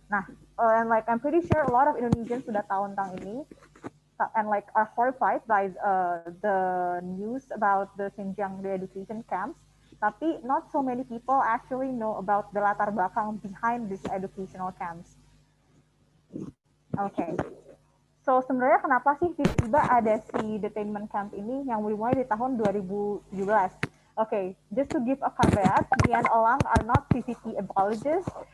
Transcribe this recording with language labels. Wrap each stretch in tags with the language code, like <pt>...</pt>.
<en>Nah, and like I'm pretty sure a lot of Indonesians</en> <id>sudah tahu tentang ini,</id> <en>and like are horrified by the news about the Xinjiang re-education camps. Tapi not so many people actually know about the</en> <id>latar belakang</id> <en>behind these educational camps. Okay.</en> <id>So sebenarnya kenapa sih tiba-tiba ada si</id> <en>detainment camp</en> <id>ini yang dimulai di tahun 2017?</id> <en>Okay, just to give a caveat, me and Elang are not CCP apologists.</en>